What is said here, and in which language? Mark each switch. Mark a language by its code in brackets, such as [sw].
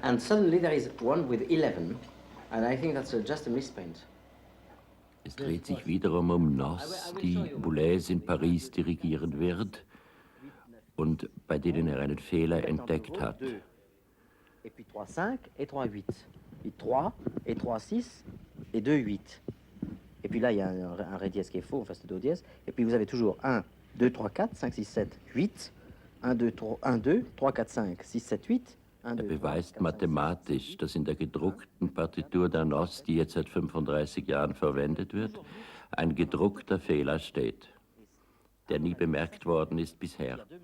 [en] And suddenly there is one with 11, and I think that's just a misprint. [de] Es dreht sich wiederum um Noss, die Boulez in Paris dirigieren wird und bei denen einen Fehler entdeckt hat. [fr] Et puis 3-5 et 3-8. Puis 3 et 3-6 et 2-8. Et puis là, il y a un ré dièse qui est faux, enfin c'est do dièse. Et puis vous avez toujours 1, 2, 3, 4, 5, 6, 7, 8. 1, 2, 3, 1, 2, 3, 4, 5, 6, 7, 8. 1, 2, [de] Er beweist mathematisch, dass in der gedruckten Partitur der Noss, die jetzt seit 35 Jahren verwendet wird, ein gedruckter Fehler steht, der nie bemerkt worden ist bisher.